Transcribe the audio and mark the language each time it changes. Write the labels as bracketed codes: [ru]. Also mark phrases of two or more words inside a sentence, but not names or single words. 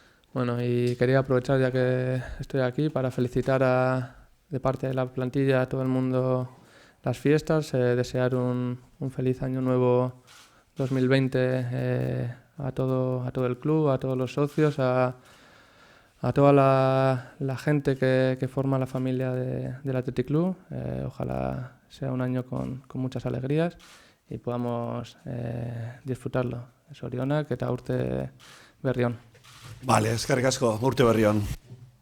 [es] Bueno, y quería aprovechar ya que estoy aquí para felicitar de parte de la plantilla a todo el mundo las fiestas, desear un feliz año nuevo 2020 a todo el club, a todos los socios, a toda la gente que forma la familia del Athletic Club. Ojalá sea un año con muchas alegrías y podamos disfrutarlo. [eu] Zorionak eta urte berri on. Vale, eskerrik asko, urte berri on.